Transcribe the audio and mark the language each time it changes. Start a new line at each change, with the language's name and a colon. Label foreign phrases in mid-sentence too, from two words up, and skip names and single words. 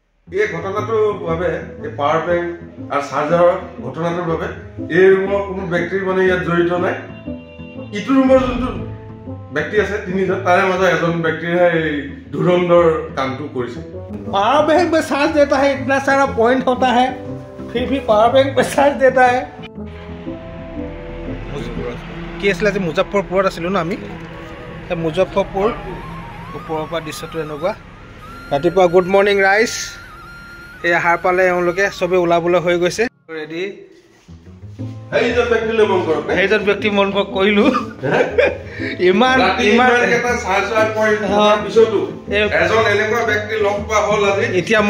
Assamese: এই ঘটনাটোৰ বাবে এই পাৱাৰ বেংক আৰু চাৰ্জাৰৰ ঘটনাটোৰ বাবে এই ৰুমৰ কোনো ব্যক্তিৰ মানে ইয়াত জড়িত নাই। ইটো ৰুমৰ যোনটো ব্যক্তি আছে তিনিজন, তাৰে মাজত এজন ব্যক্তিৰহে এই ধুৰন্ধৰ কামটো কৰিছে।
Hindi: पावर बैंक में चार्ज देता है, इतना सारा पॉइंट होता है, फिर भी पावर बैंक में चार्ज देता है।
Assamese: কি আছিলে আজি মুজফ্ফৰপুৰত আছিলোঁ ন আমি। মুজফ্ফৰপুৰ ওপৰৰ পৰা দৃশ্যটো এনেকুৱা। ৰাতিপুৱা
English: good morning
Assamese: ৰাইজ। এই আহাৰ পালে এওঁলোকে চবেই ওলাবলৈ হৈ গৈছে ৰেডি। সেইজন ব্যক্তি মন কৰিলোঁ ইমান এতিয়া মই